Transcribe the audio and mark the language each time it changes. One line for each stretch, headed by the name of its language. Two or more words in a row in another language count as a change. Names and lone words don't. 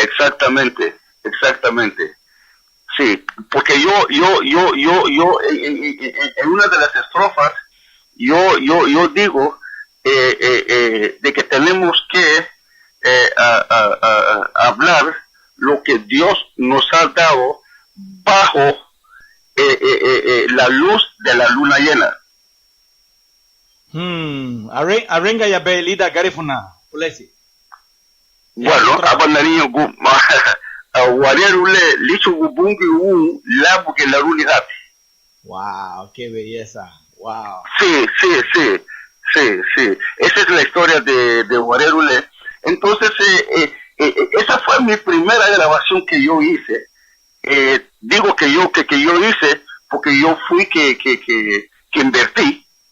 Spanish: Sí, porque yo en una de las estrofas, yo digo de que tenemos que hablar lo que Dios nos ha dado bajo la luz de la luna llena.
Garifuna: Arenga ya belida garifuna, pulesi. Bueno, abananiyo gu Guarerule licho gubungi labu
Spanish: que la luna. Wow, qué belleza. Wow. Sí. Esa es la historia de Guarerule. Entonces, esa fue mi primera grabación que yo hice. Digo que yo hice porque yo fui que invertí.